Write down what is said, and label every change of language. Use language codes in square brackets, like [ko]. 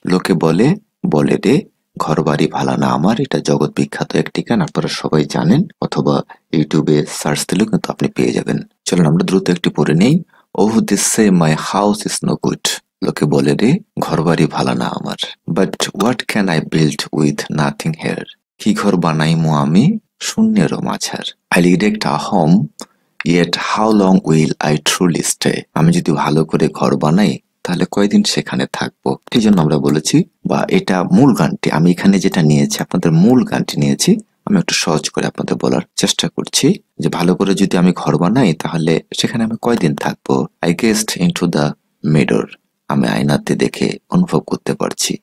[bn] লোকে বলে বলে রে ঘর বাড়ি ভালা না আমার, এটা জগৎ বিখ্যাত একটি গান, আপনারা সবাই জানেন, অথবা ইউটিউবে সার্চ দিলেও কিন্তু আপনি পেয়ে যাবেন। চলুন আমরা দ্রুত একটি পড়ে নেই। [en] Oh this say my house is no good. [bn] লোকে বলে রে ঘর বাড়ি ভালা না আমার, [en] But what can I build with nothing here. [bn] কি ঘর বানাইমু আমি শূন্যেরও মাঝার। [en] I erect a home, yet how long will I truly stay? [bn] আমি যদি ভালো করে ঘর বানাই তাহলে কয়দিন সেখানে থাকবো। এই জন্য আমরা বলেছি, বা এটা মূল গানটি আমি এখানে যেটা নিয়েছি, আপনাদের মূল গানটি নিয়েছি। আমি একটু সহজ করে আপনাদের বলার চেষ্টা করছি যে ভালো করে যদি আমি ঘর বানাই তাহলে সেখানে আমি কয়দিন থাকবো। [en] I gazed into the mirror. [bn] আমি আয়নাতে দেখে অনুভব করতে পারছি।